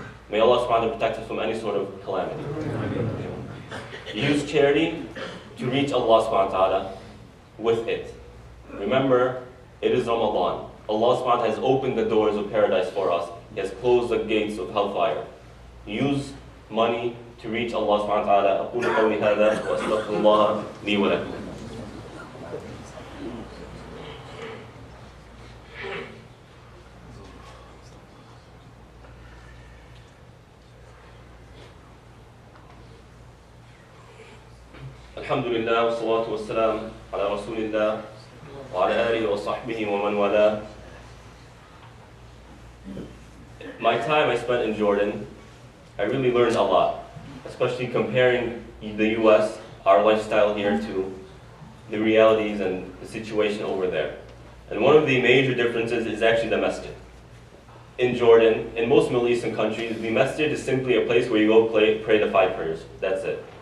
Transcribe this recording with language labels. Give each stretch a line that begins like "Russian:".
English: May Allah subhanahu wa ta'ala protect us from any sort of calamity. Use charity to reach Allah subhanahu wa ta'ala with it. Remember, it is Ramadan. Allah subhanahu wa ta'ala has opened the doors of paradise for us. He has closed the gates of hellfire. Use money to reach Allah subhanahu wa ta'ala.
Arabic: أقول قولي هذا وأستغفر الله لي ولكم. الحمد لله والصلاة والسلام على رسول الله وعلى آله وصحبه ومن والاه.
English: My time I spent in Jordan, I really learned a lot, especially comparing the US, our lifestyle here, to the realities and the situation over there. And one of the major differences is actually the masjid. In Jordan, in most Middle Eastern countries, the masjid is simply a place where you go pray the 5 prayers. That's it.